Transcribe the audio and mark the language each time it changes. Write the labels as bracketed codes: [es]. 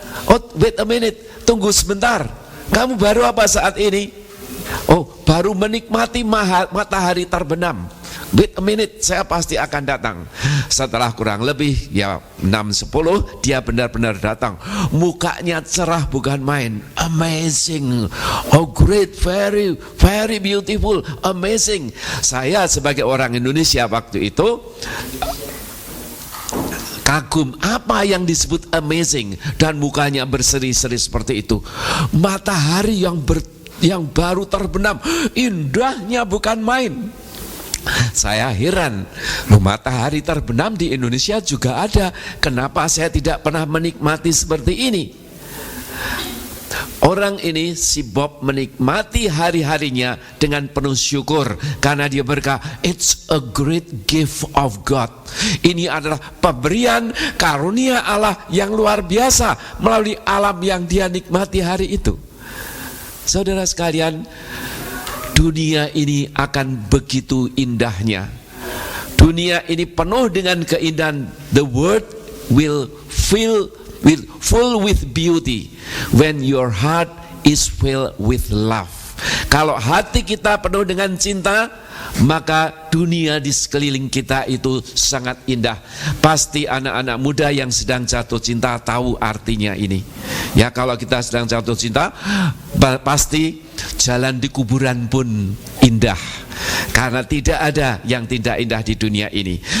[en] Oh, wait a minute, [id] tunggu sebentar, kamu baru apa saat ini? Oh, baru menikmati matahari terbenam. [en] Wait a minute, [id] saya pasti akan datang. Setelah kurang lebih ya 6:10, dia benar-benar datang. Mukanya cerah bukan main. [en] Amazing, oh great, very very beautiful, amazing. [id] Saya sebagai orang Indonesia waktu itu kagum, apa yang disebut amazing, dan mukanya berseri-seri seperti itu. Matahari yang baru terbenam, indahnya bukan main. Saya heran, matahari terbenam di Indonesia juga ada, kenapa saya tidak pernah menikmati seperti ini? Orang ini, si Bob, menikmati hari-harinya dengan penuh syukur karena dia berkata, [en] it's a great gift of God. [id] Ini adalah pemberian karunia Allah yang luar biasa melalui alam yang dia nikmati hari itu. Saudara sekalian, dunia ini akan begitu indahnya. Dunia ini penuh dengan keindahan. [en] The world will full with beauty when your heart is filled with love. [id] Kalau hati kita penuh dengan cinta, maka dunia di sekeliling kita itu sangat indah. Pasti anak-anak muda yang sedang jatuh cinta tahu artinya ini. Ya, kalau kita sedang jatuh cinta, pasti jalan di kuburan pun indah, karena tidak ada yang tidak indah di dunia ini.